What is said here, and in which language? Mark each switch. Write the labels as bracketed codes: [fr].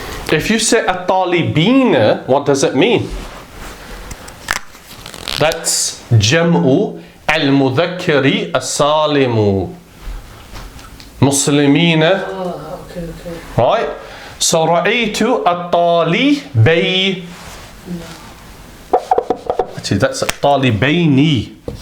[en] If you say الطالبين, what does it mean? That's [ar] جمع المذكر السالم. مسلمين. [en] Okay. Right? So [ar] رأيت الطالبين. [en] Actually, that's الطالبين.